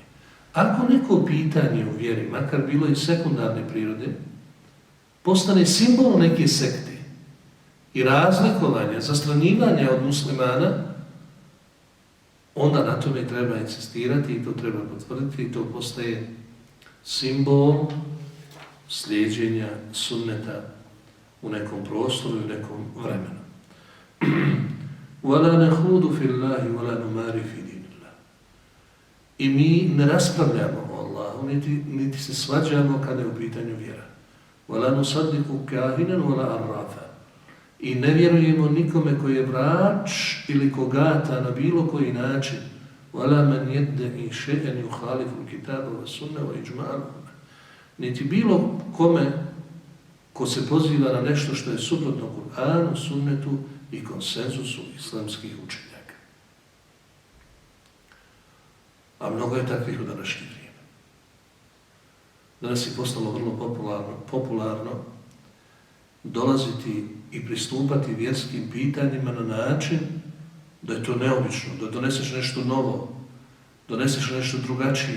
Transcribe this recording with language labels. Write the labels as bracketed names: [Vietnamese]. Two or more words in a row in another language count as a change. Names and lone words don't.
[Bosnian] Ako neko pitanje u vjeri, makar bilo i sekundarne prirode, postane simbol neke sekte i razlikovanja, zastranjivanja od muslimana, onda na tome treba insistirati i to treba potvrditi i to postaje simbol slijeđenja sunneta u nekom prostoru i u nekom vremenu. [Arabic] وَلَا نَخُودُ فِي اللَّهِ وَلَا نُمَارِ فِي دِينِ اللَّهِ. [Bosnian] I mi ne raspravljamo o Allahu, niti se svađamo kada je u pitanju vjera. [Arabic] وَلَا نُصَدِّقُ كَاهِنًا وَلَا عَرَّافًا. [Bosnian] I ne vjerujemo nikome koji je vrač ili kogata na bilo koji način. [Arabic] وَلَا مَنْ يَدَّعِي شَيْئًا يُخَالِفُ الْكِتَابَ وَالسُّنَّةَ وَإِجْمَاعَ. [Bosnian] Niti bilo kome ko se poziva na nešto što je suprotno Kur'anu, sunnetu i konsenzusu islamskih učenjaka. A mnogo je takvih u današnje vrijeme. Danas je postalo vrlo popularno dolaziti i pristupati vjerskim pitanjima na način da je to neobično, da doneseš nešto novo, doneseš nešto drugačije.